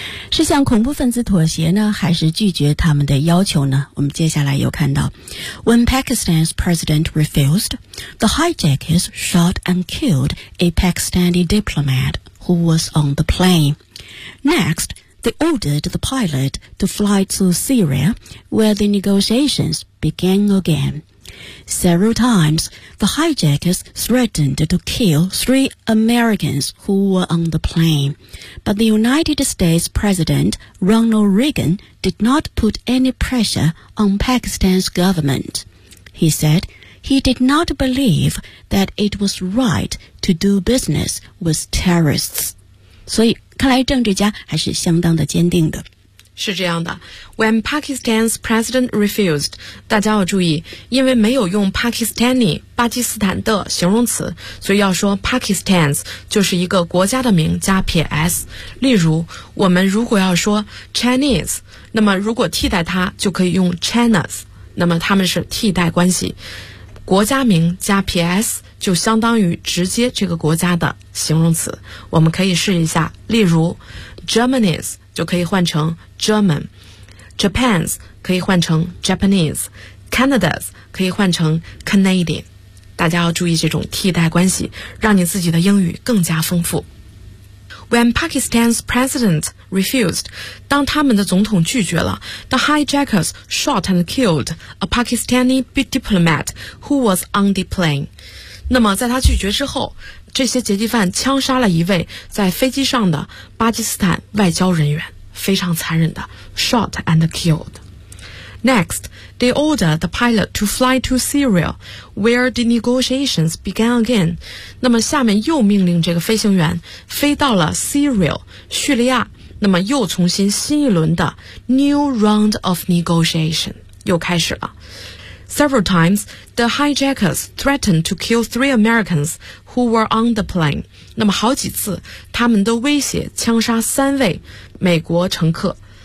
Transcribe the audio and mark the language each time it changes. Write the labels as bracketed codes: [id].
[zh] 是向恐怖分子妥协呢，还是拒绝他们的要求呢？我们接下来又看到， [en] When Pakistan's president refused, the hijackers shot and killed a Pakistani diplomat who was on the plane. Next, they ordered the pilot to fly to Syria, where the negotiations began again. Several times, the hijackers threatened to kill three Americans who were on the plane. But the United States President Ronald Reagan did not put any pressure on Pakistan's government. He said he did not believe that it was right to do business with terrorists. [zh] 所以看来政治家还是相当的坚定的。是这样的， [en] When Pakistan's president refused， [zh] 大家要注意，因为没有用 Pakistani 巴基斯坦的形容词，所以要说 Pakistan's 就是一个国家的名加撇 s。例如我们如果要说 Chinese， 那么如果替代它就可以用 China's， 那么他们是替代关系，国家名加撇 s 就相当于直接这个国家的形容词。我们可以试一下，例如 Germany's 就可以换成German， Japan's 可以换成 Japanese， Canada's 可以换成 Canadian。大家要注意这种替代关系，让你自己的英语更加丰富。 [en] When Pakistan's president refused， [zh] 当他们的总统拒绝了， [en] The hijackers shot and killed a Pakistani diplomat who was on the plane。 [zh] 那么在他拒绝之后，这些劫机犯枪杀了一位在飞机上的巴基斯坦外交人员，非常残忍的 [en] shot and killed。 Next, they ordered the pilot to fly to Syria where the negotiations began again。 [zh] 那么下面又命令这个飞行员飞到了 Syria 叙利亚，那么又重新新一轮的 [en] new round of negotiation [zh] 又开始了。 [en] Several times, the hijackers threatened to kill three Americans who were on the plane. [zh] 那么好几次，他们都威胁枪杀三位美国乘客。